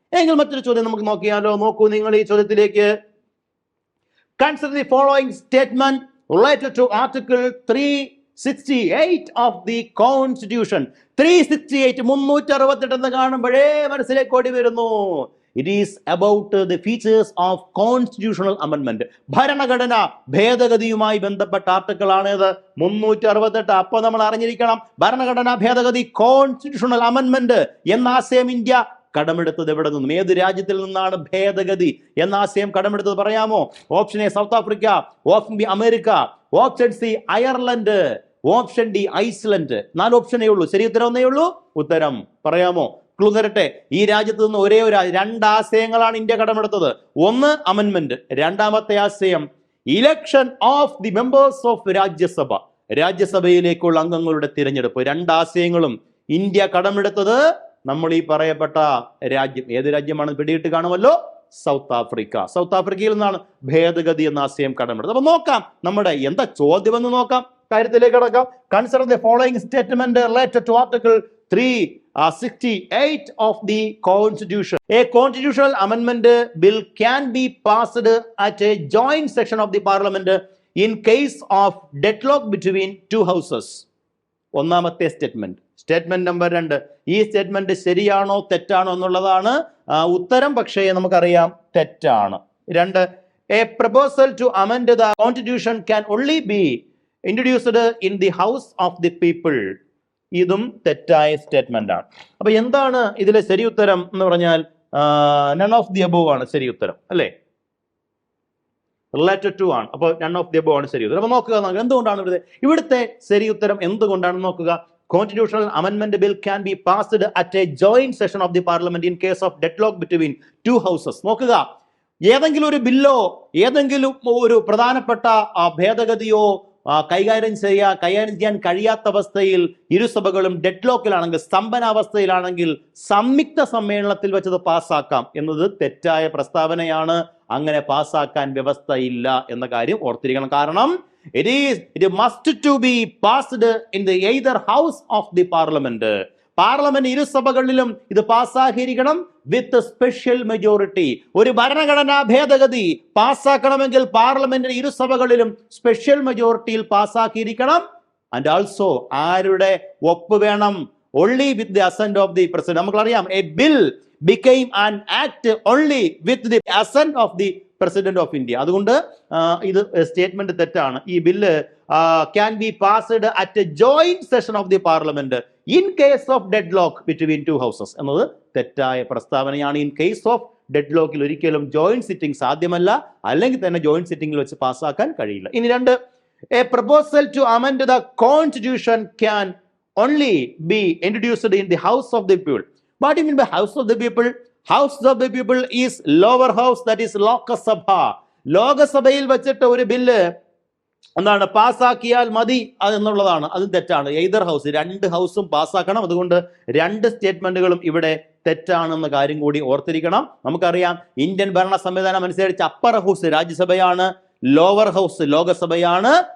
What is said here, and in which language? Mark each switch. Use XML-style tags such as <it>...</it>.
<ml>എങ്കിൽ മറ്റൊരു ചോദ്യം നമുക്ക് നോക്കിയാലോ? നോക്കൂ നിങ്ങൾ ഈ ചോദ്യത്തിലേക്ക്.</ml> <en>Consider the following statement related to article 368 of the Constitution.</en> <ml>368 368 എന്ന് കാണുമ്പോഴേ മനസ്സിലേക്ക് ഓടി വരുന്നു.</ml> <en>It is about the features of constitutional amendment.</en> <ml>ഭരണഘടന ഭേദഗതിയുമായി ബന്ധപ്പെട്ട ആർട്ടിക്കിൾ ആണിത് 368. അപ്പൊ നമ്മൾ അറിഞ്ഞിരിക്കണം ഭരണഘടനാ ഭേദഗതി കോൺസ്റ്റിറ്റ്യൂഷണൽ അമെൻമെന്റ് എന്ന ആശയം ഇന്ത്യ കടമെടുത്തത് എവിടെ നിന്നും? ഏത് രാജ്യത്തിൽ നിന്നാണ് ഭേദഗതി എന്ന ആശയം കടമെടുത്തത് പറയാമോ? Option A south Africa, option B America, option C Ireland, option D Iceland. 4 ഓപ്ഷനേ ഉള്ളൂ. ശരി ഉത്തരം ഒന്നേ ഉള്ളൂ. ഉത്തരം പറയാമോ? ക്ലൂ തരട്ടെ. ഈ രാജ്യത്ത് നിന്ന് ഒരേ ഒരു 2 ആശയങ്ങളാണ് ഇന്ത്യ കടമെടുത്തത്. ഒന്ന് അമെൻമെന്റ്, രണ്ടാമത്തെ ആശയം</ml> <en>election of the members of Rajya Sabha,</en> <ml>രാജ്യസഭയിലേക്കുള്ള അംഗങ്ങളുടെ തിരഞ്ഞെടുപ്പ്. 2 ആശയങ്ങളും ഇന്ത്യ കടമെടുത്തത് നമ്മൾ ഈ പറയപ്പെട്ട രാജ്യം, ഏത് രാജ്യമാണ് പിടിയിട്ട് കാണുമല്ലോ? South Africa. സൗത്ത് ആഫ്രിക്കയിൽ നിന്നാണ് ഭേദഗതി എന്ന ആശയം കടമെടുത്തത്. അപ്പൊ നോക്കാം നമ്മുടെ എന്താ ചോദ്യം എന്ന് നോക്കാം. കാര്യത്തിലേക്ക് കടക്കാം.</ml> <en>Consider the following statement related to article 368 of the Constitution. A constitutional amendment bill can be passed at a joint session of the Parliament in case of deadlock between 2 houses.</en> <ml>ഒന്നാമത്തെ സ്റ്റേറ്റ്മെന്റ് നമ്പർ 2. ഈ statement ശരിയാണോ തെറ്റാണോ എന്നുള്ളതാണ് ഉത്തരം. പക്ഷേ നമുക്കറിയാം തെറ്റാണ്. 2.</ml> <en>A proposal to amend the Constitution can only be introduced in the House of the People.</en> <ml>ഇതും തെറ്റായ സ്റ്റേറ്റ്മെന്റ് ആണ്. അപ്പൊ എന്താണ് ഇതിലെ ശരി ഉത്തരം എന്ന് പറഞ്ഞാൽ നൺ ഓഫ് ദി അബോവ് ആണ് ശരി ഉത്തരം, അല്ലേ? റിലേറ്റഡ് ടു ആണ്. അപ്പോൾ നൺ ഓഫ് ദി അബോവ് ആണ് ശരി ഉത്തരം. അപ്പൊ നോക്കുക എന്തുകൊണ്ടാണ് ഇവിടുത്തെ ശരി ഉത്തരം എന്തുകൊണ്ടാണെന്ന് നോക്കുക.</ml> <en>Constitutional അമെൻമെന്റ് bill can be passed at A joint session of the parliament in case of deadlock between 2 houses.</en> <ml>നോക്കുക, ഏതെങ്കിലും ഒരു ബില്ലോ ഏതെങ്കിലും ഒരു പ്രധാനപ്പെട്ട ഭേദഗതിയോ കൈകാര്യം ചെയ്യാൻ കഴിയാത്ത അവസ്ഥയിൽ ഇരുസഭകളും ഡെഡ്ലോക്കിലാണെങ്കിൽ, സ്തംഭനാവസ്ഥയിലാണെങ്കിൽ സംയുക്ത സമ്മേളനത്തിൽ വെച്ചത് പാസ്സാക്കാം എന്നത് തെറ്റായ പ്രസ്താവനയാണ്. അങ്ങനെ പാസ്സാക്കാൻ വ്യവസ്ഥയില്ല എന്ന കാര്യം ഓർത്തിരിക്കണം. കാരണം</ml> <en>it must to be passed in the either house of the parliament.</en> <ml>Parliament ഇരുസഭകളിലും ഇത് പാസ്സാക്കിയിരിക്കണം</ml> <en>With special majority.</en> <ml>ഒരു ഭരണഘടനാ ഭേദഗതി പാസ്സാക്കണമെങ്കിൽ പാർലമെന്റിന്റെ ഇരുസഭകളിലും സ്പെഷ്യൽ മെജോറിറ്റിയിൽ പാസ്സാക്കിയിരിക്കണം. ആൻഡ് ആൾസോ ആരുടെ ഒപ്പ് വേണം?</ml> <en>only with the assent of the president. നമുക്കറിയാം a bill became an act only with the assent of the president of India.</en> <ml>അതുകൊണ്ട് ഇത് സ്റ്റേറ്റ്മെന്റ് തെറ്റാണ്. ഈ bill</ml> <en>can be passed at a joint session of the parliament in case of deadlock between 2 houses</en> <ml>എന്നത് തെറ്റായ പ്രസ്താവനയാണ്. In case of ഡെഡ്ലോക്കിൽ ഒരിക്കലും joint sitting സാധ്യമല്ല, അല്ലെങ്കിൽ തന്നെ ജോയിന്റ് സിറ്റിംഗിൽ വെച്ച് പാസ്സാക്കാൻ കഴിയില്ല.</ml> <en>ഇനി 2, a proposal to amend the constitution can only be introduced in the house of the people. What do you mean by house of the people? House of the people is lower house, that is Lok Sabha.</en> <ml>ലോകസഭയിൽ വെച്ചിട്ട് ഒരു bill എന്താണ് പാസ്സാക്കിയാൽ മതി എന്നുള്ളതാണ്. അത് തെറ്റാണ്. Either house, 2 ഹൗസും പാസ്സാക്കണം. അതുകൊണ്ട് 2 സ്റ്റേറ്റ്മെന്റുകളും ഇവിടെ തെറ്റാണെന്ന കാര്യം കൂടി ഓർത്തിരിക്കണം. നമുക്കറിയാം ഇന്ത്യൻ ഭരണ സംവിധാനം അനുസരിച്ച് അപ്പർ ഹൗസ് രാജ്യസഭയാണ്, ലോവർ ഹൗസ് ലോകസഭയാണ്.</ml>